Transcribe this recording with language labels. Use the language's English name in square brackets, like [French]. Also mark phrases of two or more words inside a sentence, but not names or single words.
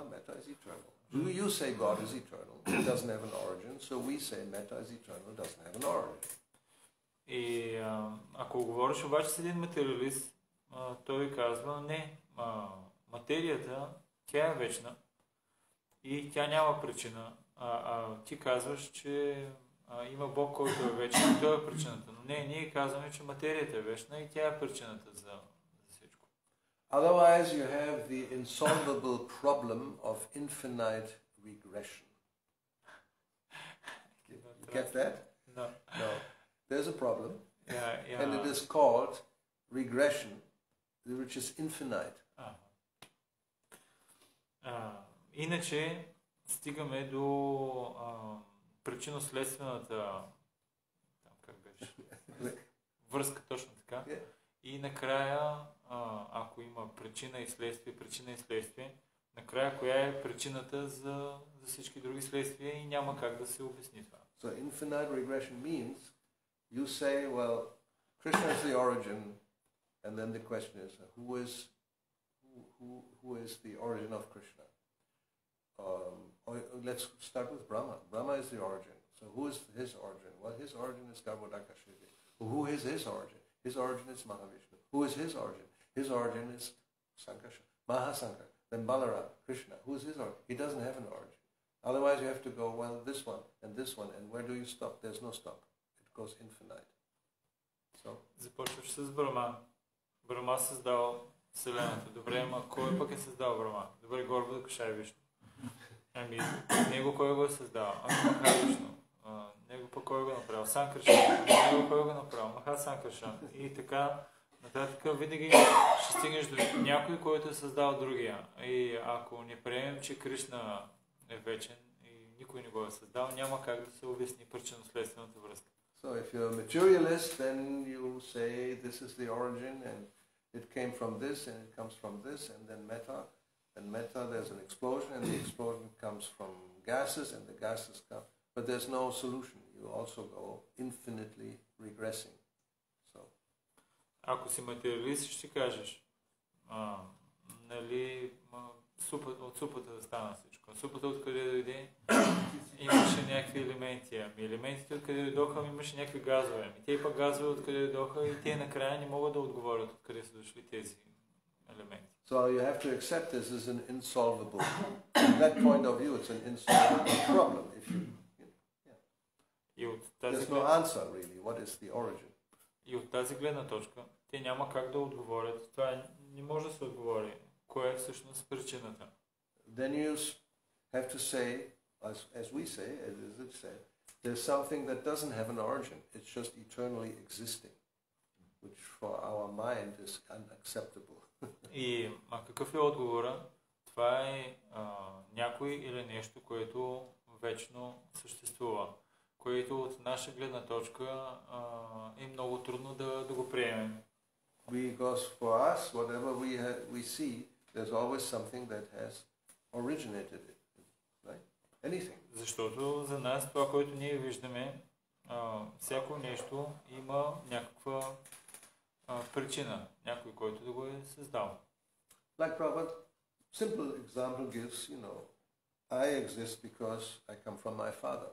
[English] Metta is eternal. You say God is eternal. It doesn't have an origin. So we say metta is eternal. Doesn't have an origin. [Bulgarian] И ако говориш обаче с един материалист, той казва, не, материята, тя е вечна и тя няма причина. Ти казваш, че има Бог, който е вечен и той е причината. Но не, ние казваме, че материята е вечна и тя е причината за всичко. [English] Otherwise you have the insolvable problem of infinite regression. You get that? No. No. There's a problem. Yeah. And it is called regression, which is infinite. [Bulgarian] Иначе стигаме до причинно-следствената връзка, точно така. [English] Yeah. [Bulgarian] И накрая, ако има причина и следствие, накрая коя е причината за всички други следствия и няма как да се обясни това. [English] So infinite regression means you say, well, Krishna is the origin, and then the question is, who is the origin of Krishna? Or let's start with Brahma. Brahma is the origin. So who is his origin? Well, his origin is Garbhodakashivi. Who is his origin? His origin is Mahavishnu. Who is his origin? His origin is Sankarsha, Mahasankar. Then Balaram, Krishna. Who is his origin? He doesn't have an origin. Otherwise you have to go, well, this one, and where do you stop? There's no stop. It goes infinite. So. [Bulgarian] Започваш с Брама. Брама създал Вселената. Добре, ама кой пък е създал Брама? Добре, Горбодакашай Вишну. Ами, него кой го е създал? Махавишну. Него пък кой го е направил? Санкърша. Него кой го е направил? Маха Санкърша. И така нататък винаги ще стигнеш до някой, който е създал другия. И ако не приемем, че Кришна е вечен и никой не го е създал, няма как да се обясни причинно-следствената връзка. [English] So if you're a materialist, then you say this is the origin and it came from this and it comes from this, and then metta. And metta, there's an explosion and the explosion comes from gases and the gases come. But there's no solution. You also go infinitely regressing. So. [Bulgarian] Ако си материалист, ще кажеш, нали, от супата да стана всичко. Супата откъде дойде, имаше някакви елементи. Елементите откъде дойдоха, имаше някакви газове. Те пък газове откъде дойдоха и те накрая не могат да отговорят откъде са дошли тези елементи. [English] So you have to accept this as an insolvable. From that point of view, it's an insolvable problem. There's no answer really. What is the origin? [Bulgarian] И от тази гледна точка, те няма как да отговорят. Това не може да се отговори. Кое е всъщност причината? [English] Then you have to say, as we say, as it said, there's something that doesn't have an origin. It's just eternally existing, which for our mind is unacceptable. [Bulgarian] И какъв е отговора? Това е някой или нещо, което вечно съществува, което от наша гледна точка е много трудно да го приемем. [English] Because for us, whatever we see, there's always something that has originated it, right? Anything. [Bulgarian] Защото за нас това, което ние виждаме, всяко нещо има някаква причина, някой, който да го е създал. [English] Like Prabhupada, simple example gives, I exist because I come from my father.